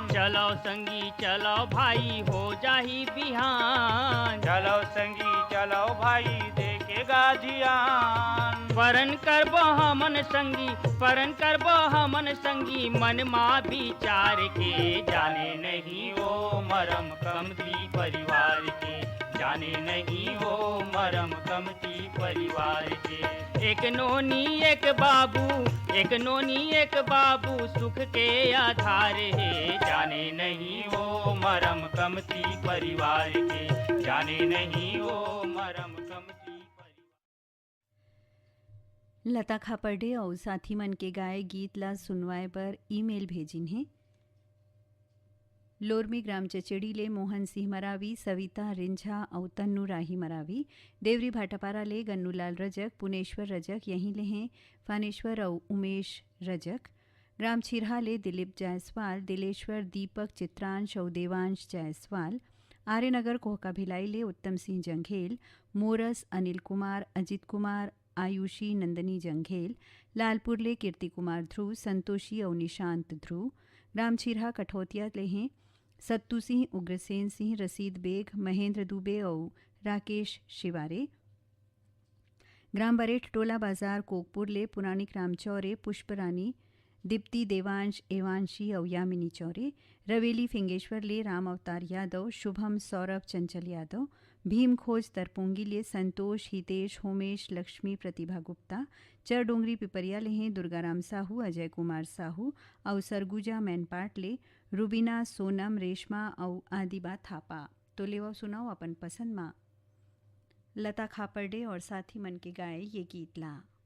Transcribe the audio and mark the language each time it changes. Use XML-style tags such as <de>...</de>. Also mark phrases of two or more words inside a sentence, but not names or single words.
<hne>चलो संगी चलो भाई हो जाही बिहान, चलो संगी चलो भाई देखेगा ध्यान। परन करबो हमन संगी परन करबो हमन संगी मन माँ विचार के, जाने नहीं वो मरम कमती परिवार के, जाने नहीं वो मरम कमती परिवार के। एक नोनी एक बाबू सुख के आधार है, जाने नहीं वो मरम कमती परिवार के, जाने नहीं वो मरम कमती परिवार। लता खापर्डे और साथी मन के गाए गीत ला सुनवाए पर ईमेल भेजिन है। लोरमी ग्राम चचेड़ी ले मोहन सिंह मरावी, सविता रिंझा और तन्नू राही मरावी, देवरी भाटापारा ले गन्नूलाल रजक, पुनेश्वर रजक यहीं ले हैं फानेश्वर और उमेश रजक, ग्राम छिरहा ले दिलीप जायसवाल, दिलेश्वर दीपक चित्रांश और देवांश जायसवाल, आर्यनगर कोहका भिलाई ले उत्तम सिंह जंघेल, मोरस अनिल कुमार, अजित कुमार, आयुषी नंदनी जंघेल, लालपुर ले कीर्ति कुमार ध्रुव, संतोषी और निशांत ध्रुव, ग्राम छिरहा कठौतिया ले हैं सत्तू सिंह, उग्रसेन सिंह, रसीद बेग, महेंद्र दुबे और राकेश शिवारे, ग्राम बरेठ टोला बाजार कोकपुर ले पुरानिक राम चौरे, पुष्परानी, दीप्ति देवांश एवांशी और यामिनी चौरे, रवेली फिंगेश्वर ले राम अवतार यादव, शुभम सौरभ चंचल यादव, भीम खोज तरपुंगी ले संतोष हितेश होमेश लक्ष्मी प्रतिभा गुप्ता, चर डोंगरी पिपरिया ले हैं दुर्गाराम साहू, अजय कुमार साहू और सरगुजा मैनपाट ले रुबीना सोनम रेशमा और आदिबा थापा। तो लेवा सुनाओ अपन पसंद माँ लता खापर्डे और साथी मन के गाए ये गीत ला।</hne>